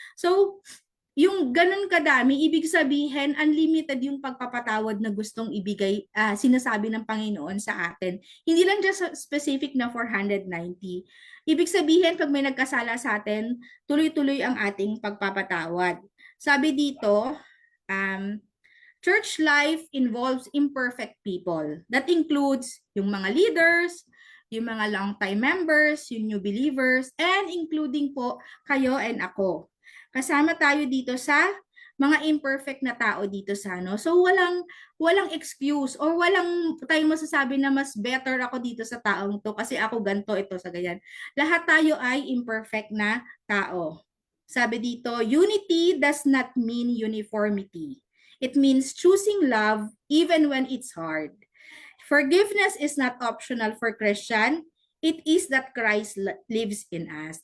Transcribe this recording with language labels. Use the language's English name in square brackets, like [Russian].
[Filipino] So, yung ganun kadami, ibig sabihin unlimited yung pagpapatawad na gustong ibigay, sinasabi ng Panginoon sa atin. Hindi lang just specific na 490. Ibig sabihin, pag may nagkasala sa atin, tuloy-tuloy ang ating pagpapatawad. Sabi dito, [English] church life involves imperfect people. That includes yung mga leaders, yung mga long-time members, yung new believers, and including [Filipino] po kayo [English] and ako. [Filipino] Kasama tayo dito sa mga imperfect na tao dito sa So walang excuse or walang tayong masasabi na mas better ako dito sa taong to kasi ako ganto ito sa ganyan. Lahat tayo ay imperfect na tao. Sabi dito, [English] unity does not mean uniformity. It means choosing love even when it's hard. Forgiveness is not optional for Christian. It is that Christ lives in us.